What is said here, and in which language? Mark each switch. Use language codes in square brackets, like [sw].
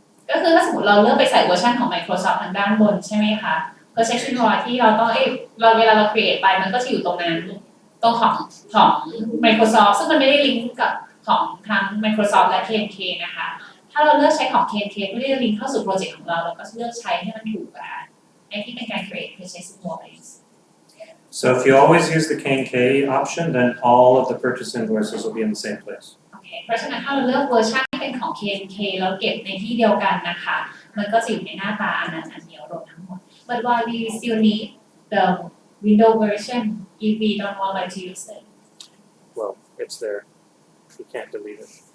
[th] ก็คือถ้าสมมติเราเลือกไปใส่เวอร์ชันของ Microsoft ทางด้านบนใช่ไหมคะ purchase invoice ที่เราต้องเวลาเรา create ไปมันก็จะอยู่ตรงนั้นตรงของ Microsoft ซึ่งมันไม่ได้ลิงก์กับของทั้ง Microsoft และ KNK นะคะถ้าเราเลือกใช้ของ KNK ไม่ได้ลิงก์เข้าสู่โปรเจกต์ของเราเราก็เลือกใช้ให้มันถูกค่ะในที่เป็นการ create purchase invoice [en] So if you always use the KNK option, then all of the purchase invoices will be in the same place. [th] โอเคเพราะฉะนั้นถ้าเราเลือกเวอร์ชันที่เป็นของ KNK แล้วเก็บในที่เดียวกันนะคะมันก็จะอยู่ในหน้าตาอันนั้นอันเดียวรวมทั้งหมด [en] But why we still need the Windows version if we don't want to use it? Well, it's there. You can't delete it.